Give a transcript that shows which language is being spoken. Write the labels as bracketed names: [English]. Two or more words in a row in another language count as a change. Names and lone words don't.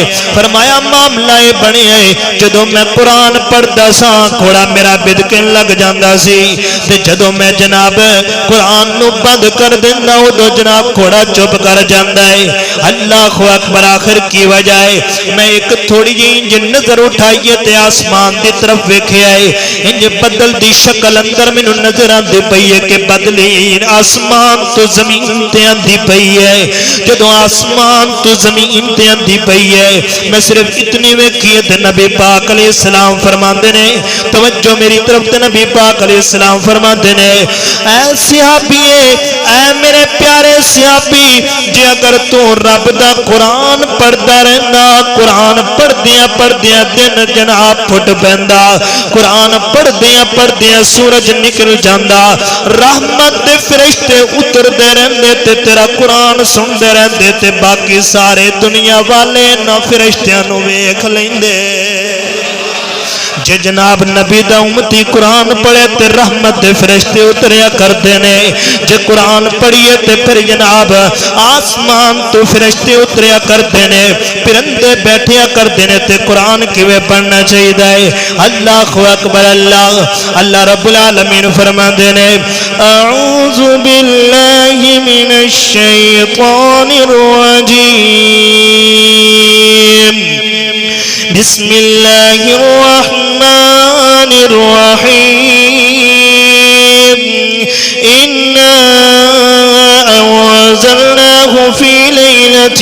[Punjabi] فرمایا معاملہ یہ بنیا ہے جدو میں قرآن پڑھدا سا گھوڑا میرا بدکن لگ جاندا سی تے جدو میں جناب قرآن نو بند کر دینا ادو جناب گھوڑا چپ کر جاندا ہے۔ اللہ اکبر، آخر کی وجہ ہے میں ایک تھوڑی جی نظر اٹھائیے تے آسمان دی طرف ویکھیا ہے، انج بدل دی شکل اندر مینوں نظر آندی پئی ہے کہ بدلی آسمان تو زمین تے آندی پئی ہے۔ جدو آسمان تو زمین تے آندی پئی ہے میں صرف اتنی ویکھی تے نبی پاک علیہ السلام فرماندے نے، توجہ میری طرف تے نبی پاک علیہ السلام فرماندے نے، اے صحابی اے میرے پیارے صحابی، جے اگر تو رب دا قرآن پڑھدا رہندا، قرآن پڑھدیاں پڑھدیاں دن جناب پھٹ پیندا، قرآن پڑھدیاں پڑھدیاں سورج نکل جاندا، رحمت دے فرشتے اتر دے رہندے تے تیرا قرآن سن دے رہندے تے باقی سارے دنیا والے نہ فرشتیاں نو ویکھ لیندے۔ جے جناب نبی دا امتی قرآن پڑھے تے رحمت دے فرشتے اتریا کردے نے، جے قرآن پڑھیے تے پھر جناب آسمان تو فرشتے اتریا کردے نے، پرندے بیٹھیا کردے نے تے قرآن کیویں پڑھنا چاہیے؟ اللہ اکبر، اللہ رب العالمین فرماندے نے، [Arabic] اعوذ باللہ من الشیطان الرجیم، بسم اللہ الرحمن الرحیم، انا انزلناه فی لیلۃ